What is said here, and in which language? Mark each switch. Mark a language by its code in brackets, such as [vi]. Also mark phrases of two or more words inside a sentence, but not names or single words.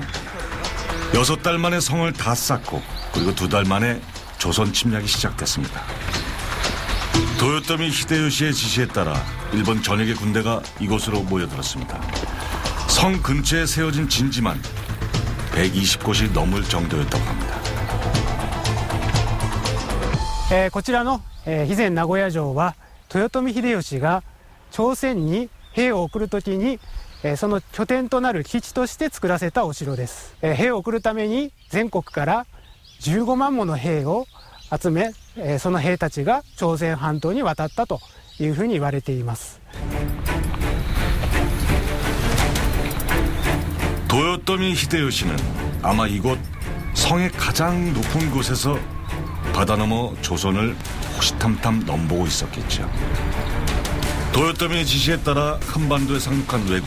[ko] 6달 만에 성을 다 쌓고 그리고 2달 만에 조선 침략이 시작됐습니다. 도요토미 히데요시의 지시에 따라 일본 전역의 군대가 이곳으로 모여들었습니다. 성 근처에 세워진 진지만 120곳이 넘을 정도였다고 합니다. [ja] こちらの肥前名古屋城は豊臣秀吉が朝鮮に兵を送るときにその拠点となる基地として作らせたお城です。兵を送るために全国から15万もの兵を集めその兵たちが朝鮮半島に渡ったというふうに言われています。 [ko] 도요토미 히데요시는 아마 이곳 성의 가장 높은 곳에서 바다 너머 조선을 호시탐탐 넘보고 있었겠죠. 도요토미의 지시에 따라 한반도에 상륙한 왜군.